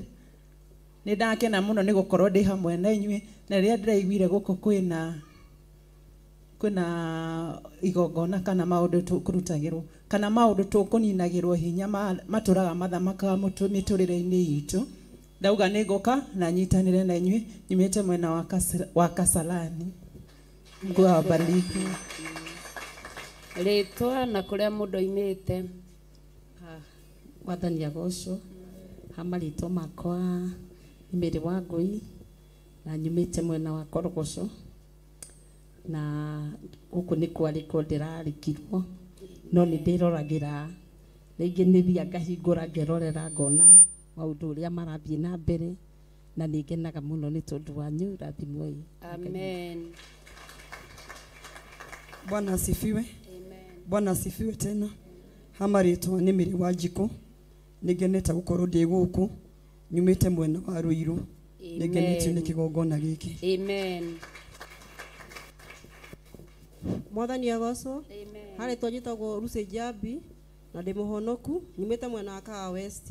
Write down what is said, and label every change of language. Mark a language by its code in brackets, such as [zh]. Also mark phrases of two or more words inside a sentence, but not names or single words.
[ki] Nĩ ndakena mũno nĩ gũkorwo ndĩ hamwe na inyuĩ na rĩrĩa ndĩraiguire gũkũ kwĩna igongona kana maũndũ tũkũrutagĩrwo kana maũndũ tũkũninagĩrwo hinya matũraga mathamakaga mĩtũrĩre-inĩ itũ. Ndauga nĩ ngũka na nyitanĩre na inyuĩ nyumĩte mwena wa Kasarani. [sw] Mungu awabariki. [ki] Rĩtwa na kũrĩa mũndũ oimĩte. Mwathani agocwo. Hamarĩtwa makwa nĩ Mary Wangui na nyumĩte mwena wa Korogoco. Na gũkũ nĩ kwarĩko ndĩrarĩkirwo no nĩ ndĩroragĩra rĩngĩ nĩ thia ngahingũra ngerorera ngona maũndũ ũrĩa marathiĩ na mbere na nĩ ngenaga mũno nĩ tondũ wanyu. Rathimwo. Amen. [sw] Bwana asifiwe. Bwana asifiwe tena. [ki] Hamarĩtwa nĩ Mary Wanjiku. Nĩ ngenete gũkorwo ndĩ gũkũ nyumĩte mwena wa Ruiru. Nĩ ngenetio nĩ kĩgongona gĩkĩ. Amen. Mwathani agocwo. Harĩtwa njĩtagwo Lucy Njambi na ndĩ mũhonoku nyumĩte mwena wa Kahawa West.